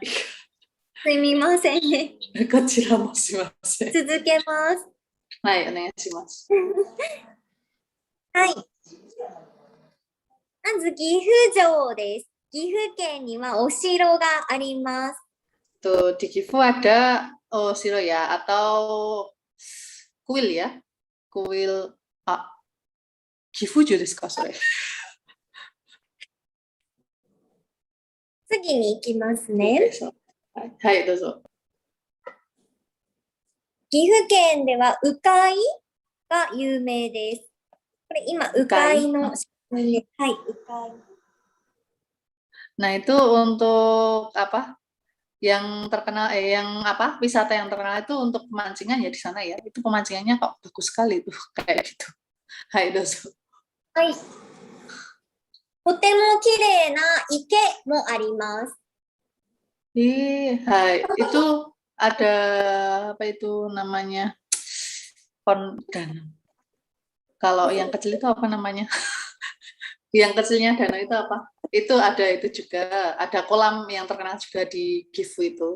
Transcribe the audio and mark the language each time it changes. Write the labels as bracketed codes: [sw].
[ja] すみません。こちらもすいません。続けます。はい、お願いします。はい。まず岐阜城です。岐阜県にはお城があります。 [id] Tuh, di Gifu ada siro ya, atau kuil ya. Kuil, Gifu juga [ja] desu ka, sore? 次に行きますね。はい、どうぞ。岐阜県では鵜飼が有名です。これ今、鵜飼の写真で、はい、鵜飼。 [id] Nah, itu untuk apa? Yang terkenal yang apa? Wisata yang terkenal itu untuk pemancingan ya di sana ya. Itu pemancingannya kok bagus sekali tuh kayak gitu. [ja] Hai, dozo. はい。とても綺麗な池もあります。 [id] Hai, itu ada apa itu namanya? Danau. Kalau yang kecil itu apa namanya? Yang kecilnya danau itu apa? Itu ada itu juga, ada kolam yang terkenal juga di Gifu itu.